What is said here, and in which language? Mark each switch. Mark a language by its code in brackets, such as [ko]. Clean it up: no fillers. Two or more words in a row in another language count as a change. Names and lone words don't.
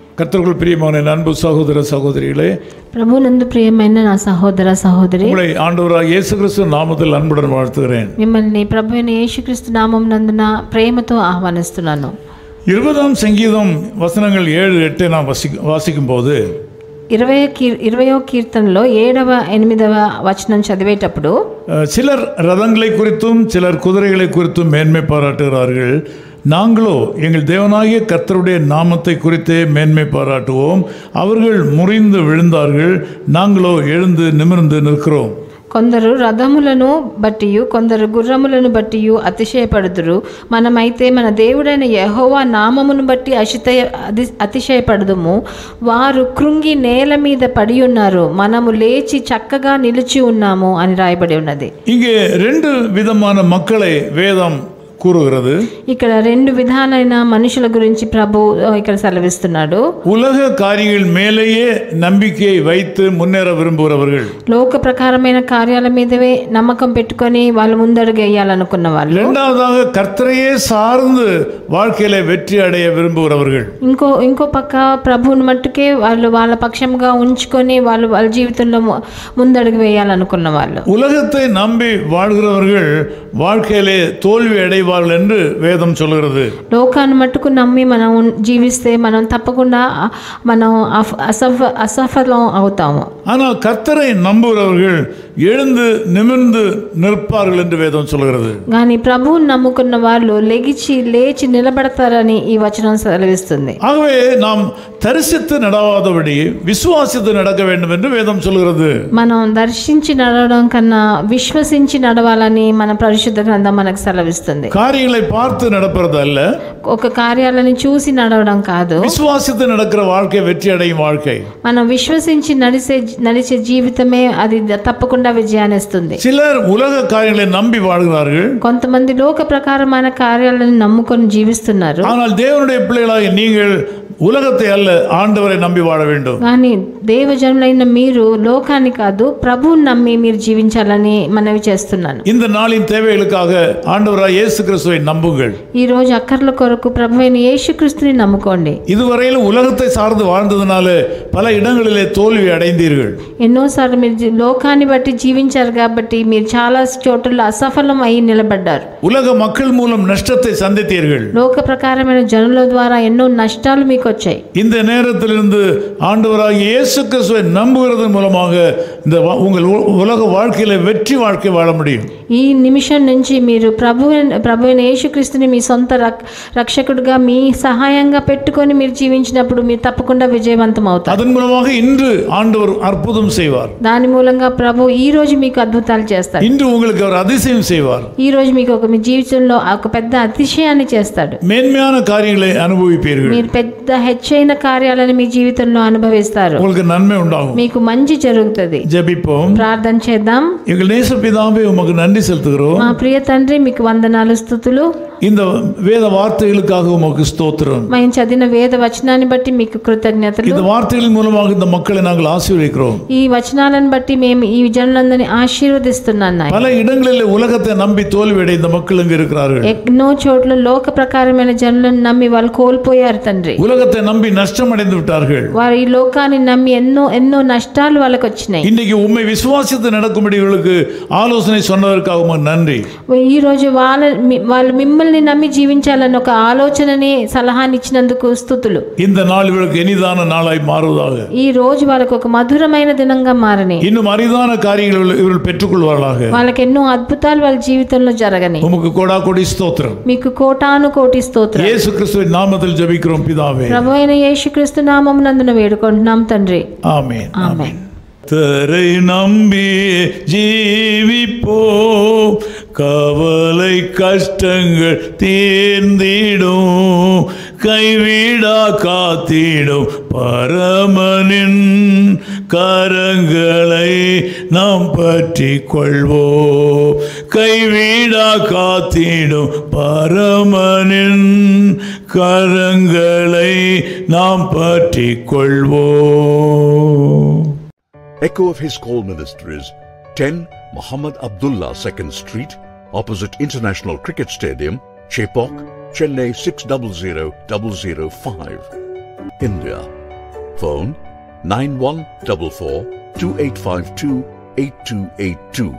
[ta] கர்த்தருக்குள் பிரியமான அன்பு சகோதர சகோதரிகளே, [te] ప్రభునందు ప్రియమైన నా సహోదర సహోదరి, [ta] உங்களை ஆண்டவராகிய இயேசு கிறிஸ்து நாமத்தில் அன்புடன் வாழ்த்துகிறேன். [te] మిమ్మల్ని ప్రభు అయిన యేసుక్రీస్తు నామమునందున ప్రేమతో ఆహ్వానిస్తున్నాను. [ta] 20ஆம் சங்கீதம் வசனங்கள் 7-8 நாம் வாசிக்கும் போது [te] 20వ కీర్తనలో 7వ 8వ వచనం చదివేటప్పుడు [ta] சிலர் ரதங்களை குறித்தும் சிலர் குதிரைகளை குறித்தும் மேன்மை பாராட்டுகிறார்கள். நாங்களோ எங்கள் தேவனாகிய கர்த்தருடைய நாமத்தை குறித்தே மேன்மை பாராட்டுவோம். அவர்கள் முறிந்து விழுந்தார்கள், நாங்களோ எழுந்து நிமிர்ந்து நிற்கிறோம். [te] కొందరు రథములను బట్టి కొందరు గుర్రములను బట్టి అతిశయపడుదురు. మనమైతే మన దేవుడైన యెహోవా నామమును బట్టి అతిశయపడుదుము. వారు కృంగి నేల మీద పడి ఉన్నారు, మనము లేచి చక్కగా నిలిచి ఉన్నాము అని రాయబడి ఉన్నది. [ta] இங்கே 2 விதமான மக்களை வேதம் கூறுகிறது. [te] ఇక్కడ 2 విధాలైన మనుషుల గురించి ప్రభు ఇక్కడ సెలవిస్తున్నాడు. [ta] உலக காரியங்கள் மேலேயே நம்பிக்கையை வைத்து முன்னேற விரும்புகிறவர்கள், [te] లోక ప్రకారమైన కార్యాల మీదவே నమ్మకం పెట్టుకొని వాళ్ళు ముందడుగు వేయాలనుకున్న వాళ్ళు. [ta] இரண்டாவதாக கர்த்தரையே சார்ந்து வாழ்க்கையில வெற்றி அடைய விரும்புகிறவர்கள். [te] ఇంకో పక్క ప్రభువుని మట్టుకే వాళ్ళు వాళ్ళ పక్షంగా ఉంచుకొని వాళ్ళ జీవితంలో ముందడుగు వేయాలనుకున్న వాళ్ళు. [ta] உலகத்தை நம்பி வாழ்கிறவர்கள் வாழ்க்கையிலே தோல்வி அடைவார்கள் என்று வேதம் சொல்கிறது. [te] లోకాన్ని మట్టుకు నమ్మి మనం జీవిస్తే మనం తప్పకుండా మనం అసఫలం అవుతాము. [ta] ஆனால் கர்த்தரை நம்புகிறவர்கள் எழுந்து நிமிர்ந்து நிற்பார்கள் என்று வேதம் சொல்கிறது. [te] కానీ ప్రభువుని నమ్ముకున్న వాళ్ళు లేచి నిలబడతారని ఈ వచనం సెలవిస్తుంది. [ta] ஆகவே நாம் தரிசித்து நடவாதபடி விசுவாசித்து நடக்க வேண்டும் என்று வேதம் சொல்கிறது. [te] మనం దర్శించి నడవడం కన్నా విశ్వసించి నడవాలని మన పరిశుద్ధ గ్రంథం మనకు సెలవిస్తుంది. [ta] காரியங்களை பார்த்து நடப்பது அல்ல, [te] ఒక కార్యాలను చూసి నడవడం కాదు. [ta] விசுவாசித்து நடக்கிற வாழ்க்கை வெற்றி அடையும் வாழ்க்கை. [te] మనం విశ్వసించి నడిచే జీవితమే అది తప్పకుండా విజయాన్ని ఇస్తుంది. [ta] சிலர் உலக காரியங்களை நம்பி வாழ்கிறார்கள். [te] కొంతమంది లోక ప్రకారమైన కార్యాలను నమ్ముకొని జీవిస్తున్నారు. [ta] ஆனால் தேவனுடைய பிள்ளைகளாகிய நீங்கள் உலகத்தை அல்ல, ஆண்டவரை நம்பி வாழ வேண்டும். [te] కానీ దేవజనులైన మీరు లోకాన్ని కాదు ప్రభువుని నమ్మి మీరు జీవించాలని మనవి చేస్తున్నాను. [ta] இந்த நாளின் தேவைகளுக்காக ஆண்டவராகிய இயேசு கிறிஸ்துவை நம்புங்கள். [te] ఈ రోజు అక్కర్ల కొరకు ప్రభువైన యేసుక్రీస్తుని నమ్ముకోండి. [ta] இதுவரையிலும் உலகத்தை சார்ந்து வாழ்ந்ததனால பல இடங்களிலே தோல்வி அடைந்தீர்கள். [te] ఎన్నోసార్లు మీరు లోకాన్ని బట్టి జీవించారు కాబట్టి మీరు చాలా చోట్ల అసఫలం అయి నిలబడ్డారు. [ta] உலக மக்கள் மூலம் நஷ்டத்தை சந்தித்தீர்கள். [te] లోక ప్రకారమైన జనుల ద్వారా ఎన్నో నష్టాలు మీకు వచ్చాయి. [ta] இந்த நேரத்திலிருந்து ஆண்டவராகிய இயேசு கிறிஸ்துவை நம்புகிறதன் மூலமாக இந்த உங்கள் உலக வாழ்க்கையில வெற்றி வாழ்க்கை வாழ முடியும். [te] ఈ నిమిషం నుంచి మీరు ప్రభువైన యేసుక్రీస్తుని మీ సొంత రక్షకుడిగా మీ సహాయంగా పెట్టుకొని మీరు జీవించినప్పుడు మీరు తప్పకుండా విజయవంతం అవుతారు. [ta] அதன் மூலமாக இன்று ஆண்டவர் அற்புதம் செய்வார். [te] దాని మూలంగా ప్రభు ఈ రోజు మీకు అద్భుతాలు చేస్తాడు. [ta] இன்று உங்களுக்கு அவர் அதிசயம் செய்வார். [te] ఈ రోజు మీకు మీ జీవితంలో ఒక పెద్ద అతిశయాన్ని చేస్తాడు. [ta] மேன்மையான காரியங்களை அனுபவிப்பீர்கள். [te] మీరు పెద్ద హెచ్చైన కార్యాలను మీ జీవితంలో అనుభవిస్తారు. [ta] உங்களுக்கு நன்மை உண்டாகும். [te] మీకు మంచి జరుగుతుంది. [ta] ஜெபிப்போம். [te] ప్రార్థన చేద్దాం. [ta] எங்கள் நேச பிதாவே உமக்கு நன்றி செலுத்துகிறோம். [te] మా ప్రియ తండ్రి మీకు వందనాలు స్తుతులు. [ta] இந்த வேத வார்த்தைகளுக்காக உமக்கு ஸ்தோத்திரம். [te] మేము చదివిన వేద వచనాన్ని బట్టి మీకు కృతజ్ఞతలు. [ta] இந்த வார்த்தைகளின் மூலமாக இந்த மக்களை நாங்கள் ஆசீர்வதிக்கிறோம். [te] ఈ వచనాలను బట్టి మేము ఈ జనులందరినీ ఆశీర్వదిస్తున్నాను. [ta] பல இடங்களில் உலகத்தை நம்பி தோல்வி அடைந்த மக்கள் இங்கு இருக்கிறார்கள். [te] ఎన్నో చోట్ల లోక ప్రకారమైన జనులను నమ్మి వాళ్ళు కోల్పోయారు తండ్రి. [ta] உலகத்தை நம்பி நஷ்டம் அடைந்து விட்டார்கள். [te] వారు ఈ లోకాన్ని నమ్మి ఎన్నో నష్టాలు వాళ్ళకి వచ్చినాయి. [ta] இன்னைக்கு உம்மை விசுவாசித்து நடக்கும்படிகளுக்கு ஆலோசனை சொன்னதற்காக உமக்கு நன்றி. [te] ఈ రోజు వాళ్ళు మిమ్మల్ని నమ్మి జీవించాలని ఒక ఆలోచనని సలహాని ఇచ్చినందుకు స్తుతులు. [ta] இந்த நாள் இவர்களுக்கு இனிதான நாளாய் மாறுவதாக. [te] ఈ రోజు వాళ్ళకు ఒక మధురమైన దినంగా మారని. [ta] இன்னும் அரிதான காரியங்கள் இவர்கள் பெற்றுக்கொள்வார்களாக. [te] వాళ్ళకి ఎన్నో అద్భుతాలు వాళ్ళ జీవితంలో జరగని. [ta] உமக்கு கோடாகோடி ஸ்தோத்திரம். [te] మీకు కోటాను కోటి స్తోత్రం. [ta] இயேசு கிறிஸ்துவின் நாமத்தில் ஜெபிக்கிறோம் பிதாவே. [te] ప్రభువైన యేసుక్రీస్తు నామమునందున వేడుకుంటున్నాం తండ్రి. [ta] ஆமென். [te] ఆమేన్. [ta] கர்த்தரை நம்பி ஜீவிப்போம், கவலை கஷ்டங்கள் தீர்ந்திடும், கைவிடா காத்திடும் பரமனின் கரங்களை நாம் பற்றி கொள்வோம். கைவிடா காத்திடும் பரமனின் கரங்களை நாம் பற்றி கொள்வோம். [en] Echo of his call ministries, 10 Muhammad Abdullah 2nd Street, opposite International Cricket Stadium, Chepauk, Chennai 600005. India. Phone 9144 2852 8282.